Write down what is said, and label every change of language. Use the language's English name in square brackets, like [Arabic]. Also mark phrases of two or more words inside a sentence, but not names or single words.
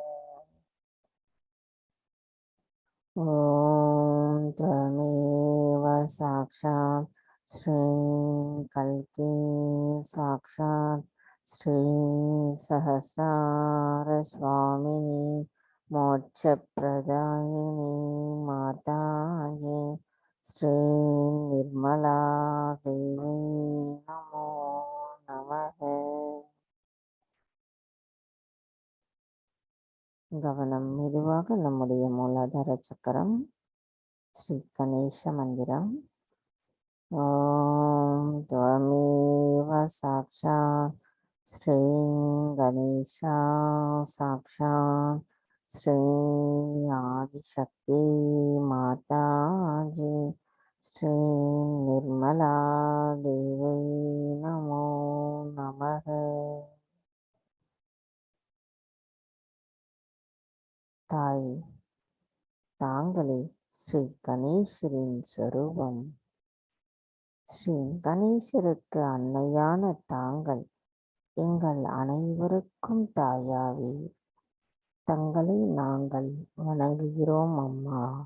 [Sanskrit] ओम त्वमेव साक्षात् श्री कल्की साक्षात् श्री सहस्रार स्वामिनी मोक्षप्रदायिनी माता जी श्री निर्मला देवी नमो नमः. [Tamil] கவனம் மெதுவாக நம்முடைய மூலாதார சக்கரம் ஸ்ரீ கணேச மந்திரம். [Sanskrit] ஓம் त्वमेव साक्षात् श्री गणेशा साक्षात् श्री आदिशक्ति माता जी श्री निर्मला देवी नमो नमः. [Tamil] தாய், தாங்களே ஸ்ரீ கணேசரின் சொரூபம். ஸ்ரீ கணேசருக்கு அன்னையான தாங்கள் எங்கள் அனைவருக்கும் தாயாவே தங்களை நாங்கள் வணங்குகிறோம் அம்மா.